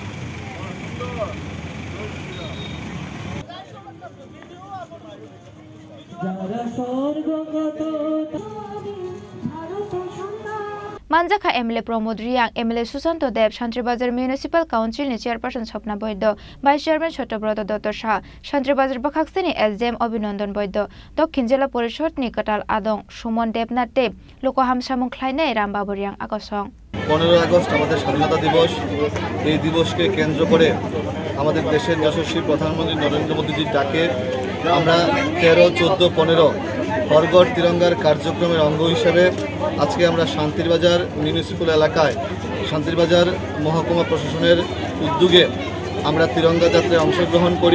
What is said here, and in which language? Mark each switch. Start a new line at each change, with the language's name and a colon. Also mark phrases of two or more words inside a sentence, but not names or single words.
Kok Borok: Manjaka MLA Pramod Riang, MLA Susanto Deb, Shantribazar Municipal Council ni Chairperson Swapna Boydo, Vice Chairman Chotobrata Dr. Shah, Shantribazar Bakaksini SDM Abhinandan Boydo, Dokhin Jela Porishod ni Katal Adong, Shumon Debnath Deb, Lokoham Samung Khlainai Rambabur Yang Akosong।
Bangla: 15 আগস্ট আমাদের স্বাধীনতা দিবস এই দিবসকে কেন্দ্র করে আমাদের দেশের যশস্বী প্রধানমন্ত্রী নরেন্দ্র মোদীজির ডাকে আমরা 13, 14, 15 হরগড় তিরঙ্গার কার্যক্রমের অঙ্গ হিসেবে আজকে আমরা শান্তিরবাজার মিউনিসিপ্যাল এলাকায় শান্তিরবাজার মহকুমা প্রশাসনের উদ্যোগে আমরা তিরঙ্গা যাত্রায় অংশগ্রহণ করি।